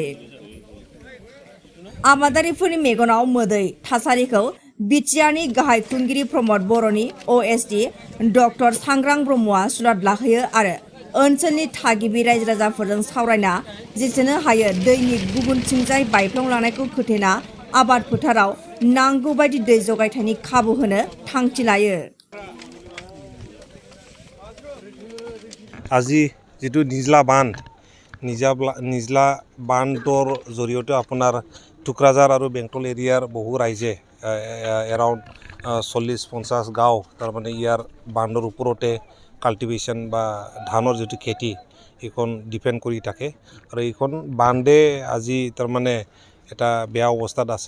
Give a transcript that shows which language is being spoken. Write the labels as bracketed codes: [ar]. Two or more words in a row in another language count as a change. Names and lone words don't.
[brx] आबादारिफोरनि मेगनाव मोदै थासारिखौ बिटिआरनि गाहाय खुंगिरि प्रमद बर'नि अएसडि डक्टर सांग्रां ब्रह्मआ सुलाद लाहोयो आरो ओनसोलनि थागिबि रायजो राजाफोरजों सावरायना जेसेनो हायो दैनि गुबुनथिंजाय बायफ्लंलांनायखौ खोथेना आबाद फोथाराव नांगौ बायदि दै जगायथायनि खाबु होनो थांखि लायो। [as] আজি যেটো নিজলা বান্ধৰ জৰিয়তে আপোনাৰ টুক্ৰাঝাৰ আৰু বেংটল এৰিয়াৰ বহু ৰাইজে এৰাউণ্ড 40-50 গাঁও তাৰমানে ইয়াৰ বান্ধৰ ওপৰতে কাল্টিভেশ্যন বা ধানৰ যিটো খেতি এইখন ডিপেণ্ড কৰি থাকে আৰু এইখন বান্ধে আজি তাৰমানে এটা বেয়া অৱস্থাত আছে।